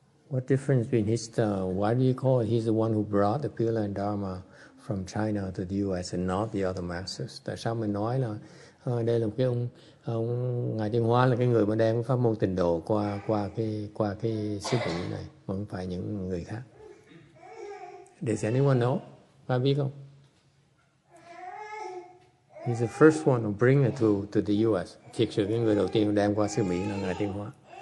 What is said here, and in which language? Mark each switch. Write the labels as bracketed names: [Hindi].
[English] What difference between why do you call it he's the one who brought the Pure Land Dharma from China to the U.S. and not the other masters? [Vietnamese] Tại sao mình nói là đây là một cái ông Ngài Tiến Hóa là cái người mà đem pháp môn Tịnh độ qua cái xứ Mỹ này, mà không phải những người khác? [English] Does anyone know? [Vietnamese] Ai biết không? [English] He's the first one who bring it to the U.S. [Vietnamese] Thiệt sự cái người đầu tiên đem qua xứ Mỹ là Ngài Tiến Hóa.